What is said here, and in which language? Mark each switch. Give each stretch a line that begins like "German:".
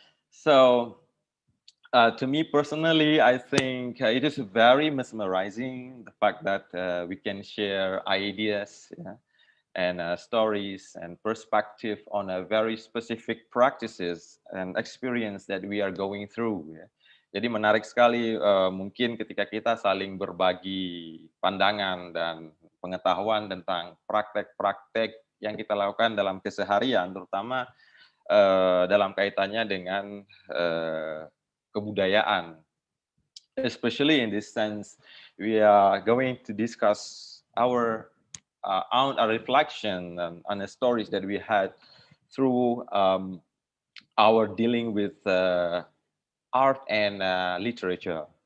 English: So to me personally, I think it is very mesmerizing, the fact that we can share ideas and stories and perspective on a very specific practices and experience that we are going through.
Indonesian: Jadi menarik sekali mungkin ketika kita saling berbagi pandangan dan pengetahuan tentang praktek-praktek yang kita lakukan dalam keseharian, terutama dalam kaitannya dengan kebudayaan.
English: Especially in this sense, we are going to discuss our own reflection on the stories that we had through our dealing with art and literature.